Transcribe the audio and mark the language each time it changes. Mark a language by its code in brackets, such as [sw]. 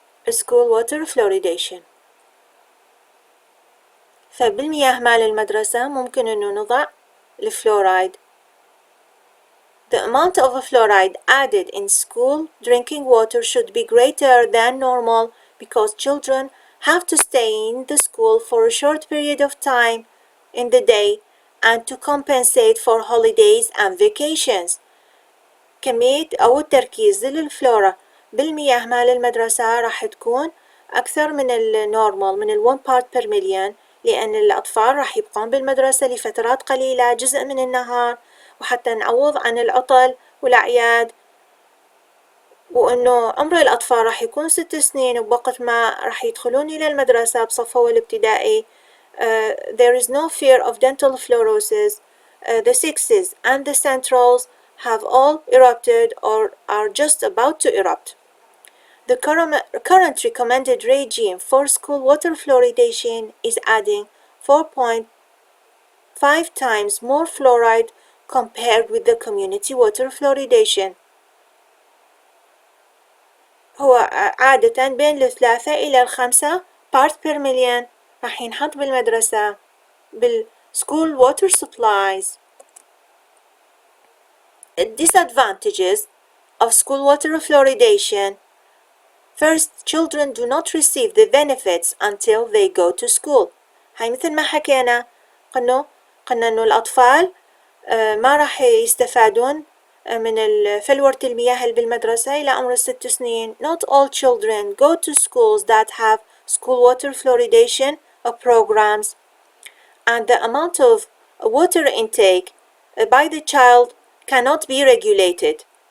[en] School water fluoridation. [ar] فبالمياه مال المدرسة ممكن إنه نضع الفلورايد. [en] The amount of fluoride added in school drinking water should be greater than normal because children have to stay in the school for a short period of time in the day and to compensate for holidays and vacations. [ar] كمية أو التركيز للفلورا بالمياه مال المدرسة راح تكون أكثر من النورمال من 1 [en] part per million، [ar] لأن الأطفال راح يبقون بالمدرسة لفترات قليلة جزء من النهار، وحتى نعوض عن العطل والأعياد وإنه عمر الأطفال راح يكون 6 سنين، وبوقت ما راح يدخلون إلى المدرسة بصف أول ابتدائي. [en] There is no fear of dental fluorosis. The sixes and the centrals have all erupted or are just about to erupt. The current recommended regime for school water fluoridation is adding 4.5 times more fluoride compared with the community water fluoridation. [ar] هو عادة بين 3 إلى 5 [en] parts per million [ar] راح ينحط بالمدرسة بال [en] school water supplies. Disadvantages of school water fluoridation. First, children do not receive the benefits until they go to school. [ar] هاي مثل ما حكينا قلنا إنه الأطفال ما راح يستفادون من فلورة المياه اللي بالمدرسة إلى عمر 6 سنين. [en] Not all children go to schools that have school water fluoridation programs, and the amount of water intake by the child cannot be regulated.